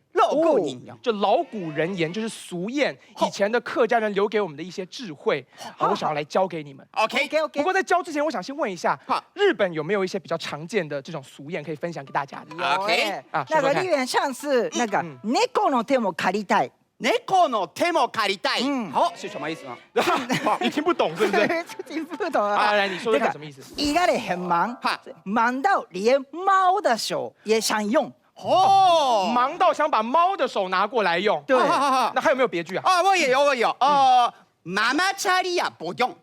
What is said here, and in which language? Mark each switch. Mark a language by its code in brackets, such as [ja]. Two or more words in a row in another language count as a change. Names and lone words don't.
[zh] 老古人言，就老古人言，就是俗谚，以前的客家人留给我们的一些智慧，我想要来教给你们。 [en] OK， [zh] 不过在教之前，我想先问一下好，日本有没有一些比较常见的这种俗谚可以分享给大家的？ [en] OK [zh] 啊那个说说看有点像是那个 [ja] 猫の手も借りたい。猫の手も借りたい。 [zh] 嗯好，是什么意思呢？你听不懂是不是？听不懂啊，啊。来你说说看什么意思？一个人很忙哈，忙到连猫的手也想用。哦，忙到想把猫的手拿过来用。对好那还有没有别句啊？啊，我也有。妈妈家里呀不用。